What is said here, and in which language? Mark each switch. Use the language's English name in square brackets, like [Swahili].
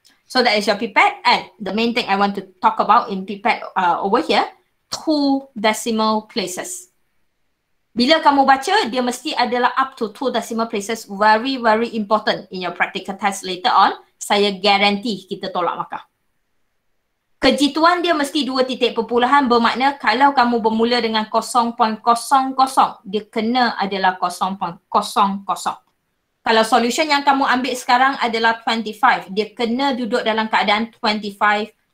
[English] So that is your pipette, and the main thing I want to talk about in pipette over here, 2 decimal places. [Malay] Bila kamu baca, dia mesti adalah [English] up to 2 decimal places. Very, very important in your practical test later on. [Malay] Saya guarantee kita tolak markah. Kejituan dia mesti 2 titik perpuluhan, bermakna kalau kamu bermula dengan 0.00, dia kena adalah 0.00. Kalau solution yang kamu ambil sekarang adalah 25, dia kena duduk dalam keadaan 25.00.